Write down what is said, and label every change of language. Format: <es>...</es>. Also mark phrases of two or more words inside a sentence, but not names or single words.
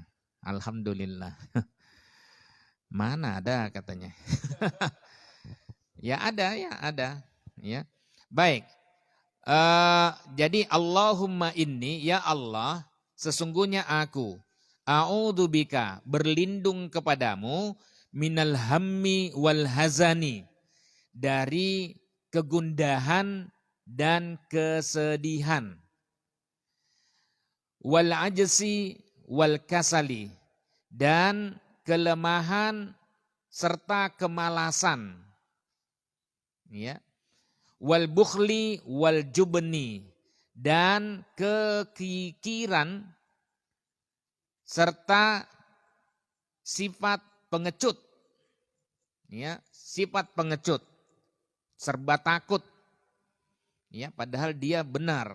<id>Alhamdulillah. Mana ada katanya. Ya ada, ya ada. Ya. Baik. Jadi</id> <ar>اللهم إني,</ar> <id>ya Allah, sesungguhnya aku a'udzubika, berlindung kepadamu,</id> <ar>من الهم والحزن,</ar> <id>dari kegundahan dan kesedihan,</id> <ar>والعجز والكسل,</ar> <id>dan kelemahan serta kemalasan, ya,</id> <ar>والبخل والجبن,</ar> <id>dan kekikiran serta sifat pengecut, ya, sifat pengecut, serba takut, ya, padahal dia benar.</id>